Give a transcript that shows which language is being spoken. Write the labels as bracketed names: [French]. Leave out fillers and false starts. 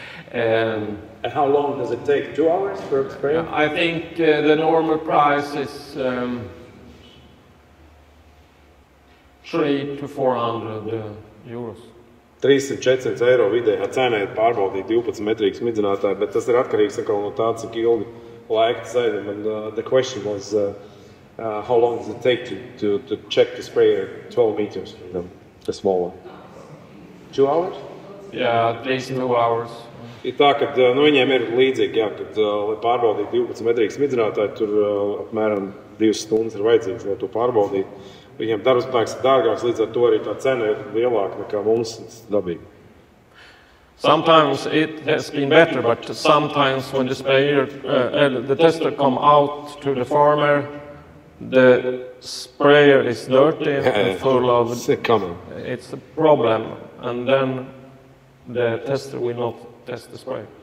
[English] And how long does it take? 2 hours for a sprayer? I think the normal price is 300 to 400 euros. [Latvian] 300–400 eiro vidējā cena ir pārbaudīt 12 metrīgu smidzinātāju, bet tas ir atkarīgs no tā, cik ilgi laika tas aizņem. [English] And the question was how long does it take to check the sprayer 12 meters, the small one? 2 hours? Yeah, at least 2 hours. [Latvian] Ir tā, ka viņiem ir līdzīgi, jā, kad, lai pārbaudītu 12 metrīgu smidzinātāju, tur apmēram 2 stundas ir vajadzīgs, lai to pārbaudītu. Viņiem darbspēks ir dārgāks, līdz ar to arī tā cena ir lielāka nekā mums dabīgi. [English] Sometimes it has been better, but sometimes when the sprayer, the tester come out to the farmer, the sprayer is dirty and full of... It's a problem, and then the tester will not test the sprayer.